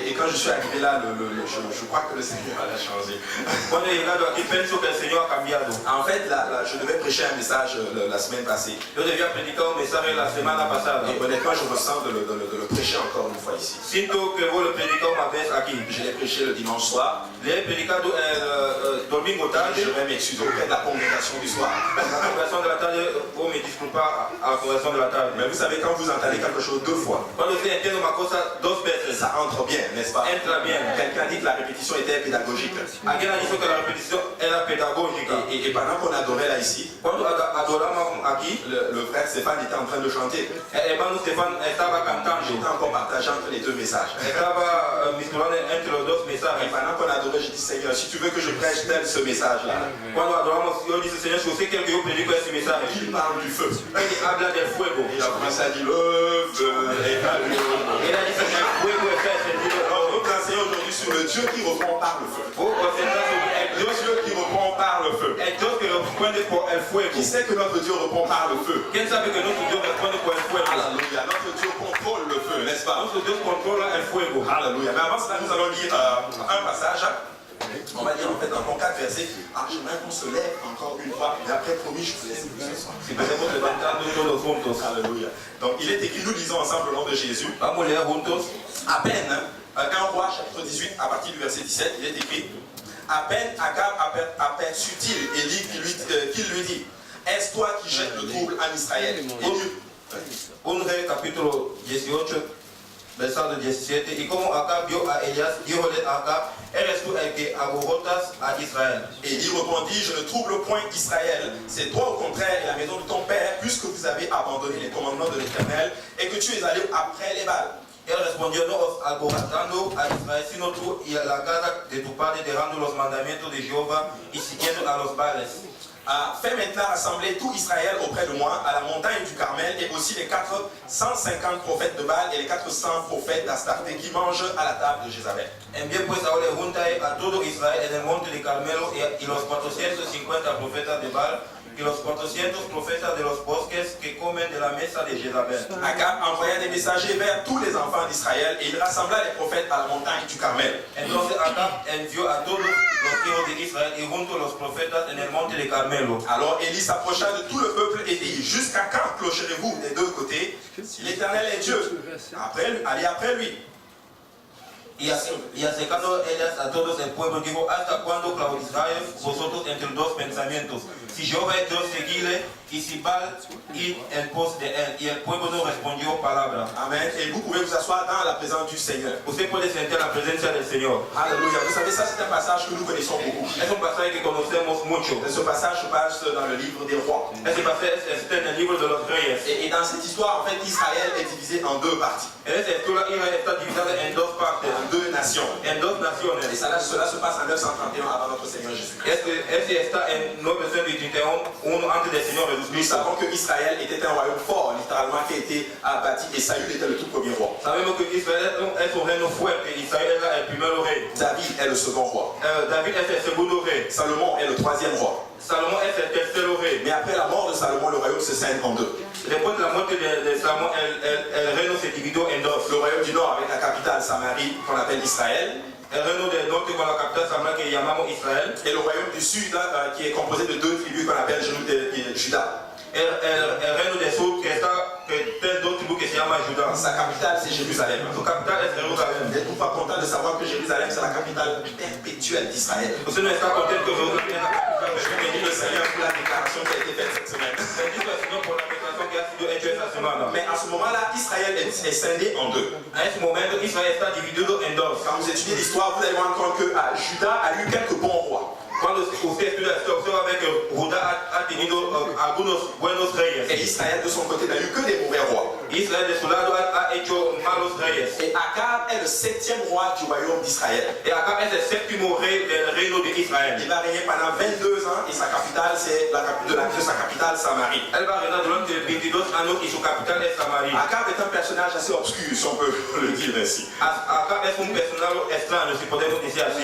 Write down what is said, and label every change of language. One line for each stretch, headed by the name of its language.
French: Et quand je suis arrivé là, je crois que le Seigneur a changé.
Spanish: Cuando he llegado aquí, pienso que el Señor ha cambiado.
French: En fait, je devais prêcher un message la semaine passée.
Spanish: Yo debía predicar un mensaje la semana pasada.
French: Et honnêtement, je ressens de le prêcher encore une fois ici.
Spanish: Siento que voy a predicar una vez aquí.
French: Je l'ai prêché le dimanche soir.
Spanish: Le he predicado el domingo tarde.
French: Je vais m'excuser auprès de la congrégation du soir.
Spanish: La congregación de la tarde, voy a me disculpar a la congregación de la tarde.
French: Mais vous savez, quand vous entendez quelque chose deux fois,
Spanish: Cuando usted entiende una cosa dos veces,
French: ça entre bien, n'est-ce pas?
Spanish: entra bien.
French: Quelqu'un dit que la répétition était pédagogique.
Spanish: Alguien ha dicho que la repetición era pedagógica.
French: Et pendant qu'on adorait là ici,
Spanish: Cuando adoramos aquí,
French: le frère Stéphane était en train de chanter.
Spanish: el hermano Stefan estaba cantando.
French: J'étais encore partagé entre les deux messages.
Spanish: Estaba misturando entre los dos
French: Et
Spanish: mensajes.
French: pendant qu'on adorait, j'ai dit Seigneur, si tu veux que je prêche tel ce message-là,
Spanish: Cuando adoramos, yo dije, Señor, si usted quiere que yo predique ese mensaje,
French: il parle du feu.
Spanish: él habla del fuego.
French: Et il a commencé à dire le feu est allumé.
Spanish: Él ha dicho que el fuego está encendido.
French: Alors, nous enseignons aujourd'hui sur le Dieu qui répond par le feu.
Spanish: Vos concentrar sobre el
French: Le Dieu qui répond par le feu.
Spanish: Dios que responde por el fuego.
French: Qui sait que notre Dieu répond par le feu?
Spanish: ¿Quién sabe que nuestro Dios responde por el fuego?
French: Alléluia. Notre Dieu contrôle le feu, n'est-ce pas?
Spanish: Nuestro Dios controla el fuego.
French: Alléluia. Mais avant cela, nous allons lire un passage. On va lire en fait dans ton 4 versets. J'aimerais qu'on se lève encore une fois. Et après, promis, je vous laisse ce soir.
Spanish: Si podemos levantarnos todos juntos.
French: Alléluia. Donc il est écrit, nous lisons ensemble au nom de Jésus.
Spanish: Vamos a leer juntos.
French: À peine, 1 Roi chapitre 18, à partir du verset 17, il est écrit, à peine Akab aperçut-il Élie qui lui dit, est-ce toi qui jettes le trouble en Israël?
Spanish: Un rey capítulo 18, versículo 17. Y como Acab vio a Elías, díjole a Acab, ¿eres tú el que alborotas a Israël?
French: Élie répondit, je ne trouble point Israël, c'est toi au contraire et la maison de ton père, puisque vous avez abandonné les commandements de l'Éternel et que tu es allé après les Baals.
Spanish: Él respondió, no os alborotando a Israel, sino tú y a la casa de tu padre dejando los mandamientos de Jehová y siguiendo a los Baales.
French: Fais maintenant rassembler tout Israël auprès de moi à la montagne du Carmel et aussi les 450 prophètes de Baal et les 400 prophètes d'Astarté qui mangent à la table de Jézabel.
Spanish: Envié pues ahora junta a todo Israel en el monte de Carmelo y los 450 profetas de Baal y los 400 profetas de los bosques que comen de la mesa de Jezabel.
French: Akab envoya des messagers vers tous les enfants d'Israël et il rassembla les prophètes à la montagne du Carmel.
Spanish: Entonces Acab envió a todos los hijos de Israel y junto a los profetas en el monte de Carmelo.
French: Alors Élie s'approcha de tout le peuple et dit, jusqu'à quand clocherez-vous des deux côtés? Si l'Éternel est Dieu, allez après lui.
Spanish: Y acercando ellas a todos el pueblo, dijo, ¿hasta cuándo claudicaréis vosotros entre dos pensamientos? Si Jehová es Dios, seguidle, y si Baal, id en pos de él. Y el pueblo no respondió palabra. Amen.
French: Et vous pouvez vous asseoir dans la présence du Seigneur.
Spanish: Usted puede sentir la presencia del Señor.
French: Alléluia. Vous savez, ça c'est un passage que nous connaissons beaucoup.
Spanish: Es un pasaje que conocemos mucho.
French: Ce passage se passe dans le livre des rois.
Spanish: Ese pasaje está en el libro de los reyes.
French: Et dans cette histoire, en fait, Israël est divisé en deux parties.
Spanish: Esa historia está dividida en dos partes.
French: En deux nations.
Spanish: En dos naciones.
French: Et cela se passe en 931 avant notre Seigneur Jésus-Christ.
Spanish: Ese está en 931 antes del Señor Jesús
French: Nous
Spanish: Cristo.
French: savons que Israël était un royaume fort, littéralement, qui a été bâti, et Saül était le tout premier roi.
Spanish: Sabemos que Israel es un reino fuerte, Israel era el primer rey.
French: David est le second roi.
Spanish: David es el segundo rey.
French: Salomon est le troisième roi.
Spanish: Salomón es el tercero rey.
French: Mais après la mort de Salomon, le royaume se scinde en deux.
Spanish: Después de la muerte de Salomón, el reino se dividió en dos.
French: Le royaume du nord avec la capitale Samarie, qu'on appelle Israël.
Spanish: El reino del norte con la capital Samaria que llamamos Israel.
French: Et le royaume du sud, qui est composé de deux tribus qu'on appelle Juda.
Spanish: El reino del sur que tiene dos tribus que se llama Judá.
French: Sa capitale, c'est Jérusalem.
Spanish: Su capital es Jerusalén.
French: Vous n'êtes pas content de savoir que Jérusalem, c'est la capitale perpétuelle d'Israël.
Spanish: Usted no está contento que Jerusalén es la capital
French: Je
Spanish: de
French: bénis le Seigneur pour la déclaration qui a été faite cette semaine.
Spanish: Bendito el Señor por la declaración que ha sido hecha esta semana.
French: Mais à ce moment-là, Israël est scindé en deux.
Spanish: En ese momento Israel está dividido en dos.
French: Quand vous étudiez l'histoire, vous allez vous rendre compte que Juda a eu quelques bons rois.
Spanish: Cuando usted estudia la historia, observa que Judá ha tenido algunos buenos reyes.
French: Et Israël, de son côté, n'a eu que des mauvais rois.
Spanish: Israel de su lado ha hecho malos reyes.
French: Et Akab est le septième roi du royaume d'Israël.
Spanish: Y acá es el séptimo rey del reino de Israel.
French: Il va régner pendant 22 ans et sa capitale, c'est de sa capitale Samarie.
Spanish: Él va a reinar durante 22 años y su capital es Samaria.
French: Akab est un personnage assez obscur, si on peut le dire ainsi.
Spanish: Acá es un personaje extraño, si podemos decir así.